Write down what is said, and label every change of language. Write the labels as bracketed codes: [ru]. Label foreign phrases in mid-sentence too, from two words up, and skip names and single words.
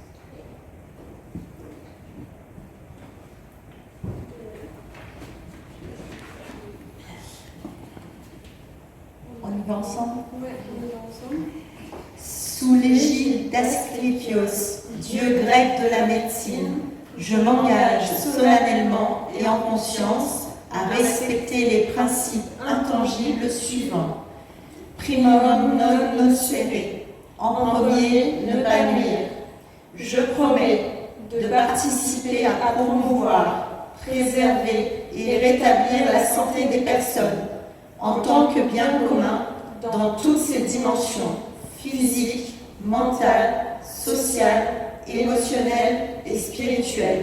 [fr] On y va ensemble ? Ouais, on y va ensemble. Sous l'égide d'Asclépios, dieu grec de la médecine, je m'engage solennellement et en conscience à respecter les principes intangibles suivants. [la] Primum non nocere. [fr] En premier, ne pas nuire. Je promets de participer à promouvoir, préserver et rétablir la santé des personnes en tant que bien commun dans toutes ses dimensions, physique, mentale, sociale, émotionnelle et spirituelle.